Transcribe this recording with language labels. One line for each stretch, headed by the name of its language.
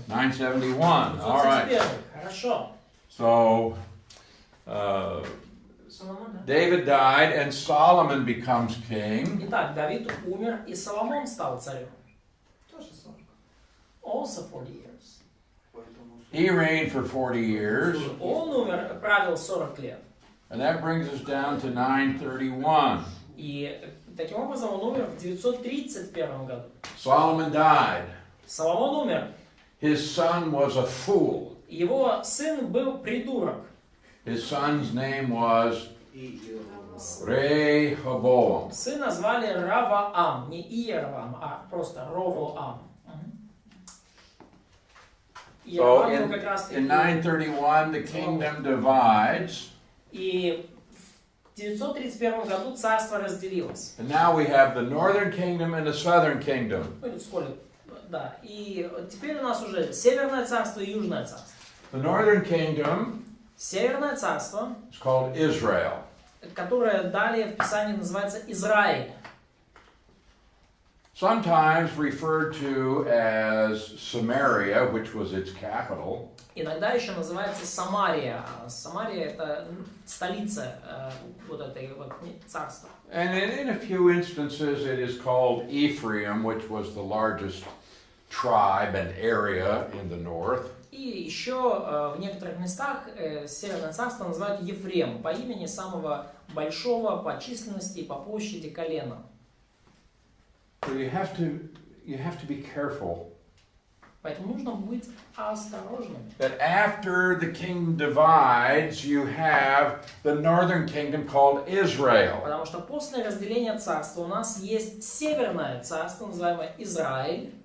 English: 971, all right.
Russian: 971. Хорошо.
English: So
Russian: Соломон, да?
English: David died and Solomon becomes king.
Russian: Итак, Давид умер, и Соломон стал царем. Тоже 40.
English: Also 40 years. He reigned for 40 years.
Russian: Он умер, правил 40 лет.
English: And that brings us down to 931.
Russian: И таким образом он умер в 931 году.
English: Solomon died.
Russian: Соломон умер.
English: His son was a fool.
Russian: Его сын был придурок.
English: His son's name was Rehoboam.
Russian: Сына звали Раваам, не Иеравам, а просто Ровоам.
English: So in 931 the kingdom divides.
Russian: И в 931 году царство разделилось.
English: And now we have the northern kingdom and the southern kingdom.
Russian: Да. И теперь у нас уже Северное царство и Южное царство.
English: The northern kingdom
Russian: Северное царство,
English: is called Israel.
Russian: которое далее в Писании называется Израиль.
English: Sometimes referred to as Samaria, which was its capital.
Russian: Иногда еще называется Самария. Самария это столица вот этой вот царства.
English: And in a few instances it is called Ephraim, which was the largest tribe and area in the north.
Russian: И еще в некоторых местах Северное царство называют Ефрем по имени самого большого по численности и по площади колена.
English: So you have to be careful.
Russian: Поэтому нужно быть осторожным.
English: That after the kingdom divides, you have the northern kingdom called Israel.
Russian: Потому что после разделения царства у нас есть Северное царство, называемое Израиль.